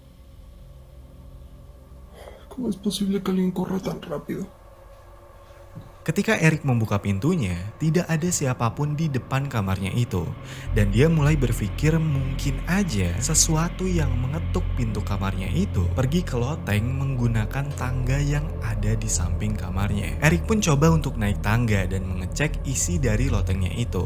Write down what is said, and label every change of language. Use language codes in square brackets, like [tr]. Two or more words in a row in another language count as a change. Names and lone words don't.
[es] ¿Cómo es posible que alguien corra tan rápido? [id] Ketika Erik membuka pintunya, tidak ada siapapun di depan kamarnya itu. Dan dia mulai berpikir mungkin aja sesuatu yang mengetuk pintu kamarnya itu pergi ke loteng menggunakan tangga yang ada di samping kamarnya. Erik pun coba untuk naik tangga dan mengecek isi dari lotengnya itu.